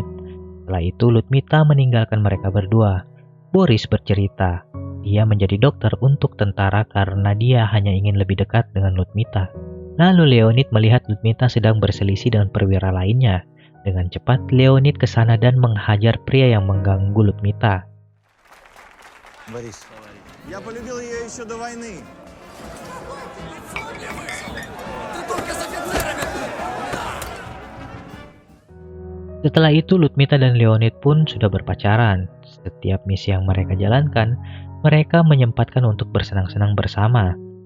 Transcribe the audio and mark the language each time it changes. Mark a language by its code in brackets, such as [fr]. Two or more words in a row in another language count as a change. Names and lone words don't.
[id] Setelah itu, Ludmita meninggalkan mereka berdua. Boris bercerita, dia menjadi dokter untuk tentara karena dia hanya ingin lebih dekat dengan Ludmita. Lalu Leonid melihat Ludmita sedang berselisih dengan perwira lainnya. Dengan cepat, Leonid ke sana dan menghajar pria yang mengganggu Ludmita. [ru] Борис, я полюбил ее еще до войны. [id] Setelah itu Ludmita dan Leonid pun sudah berpacaran. Setiap misi yang mereka jalankan, mereka menyempatkan untuk bersenang-senang bersama.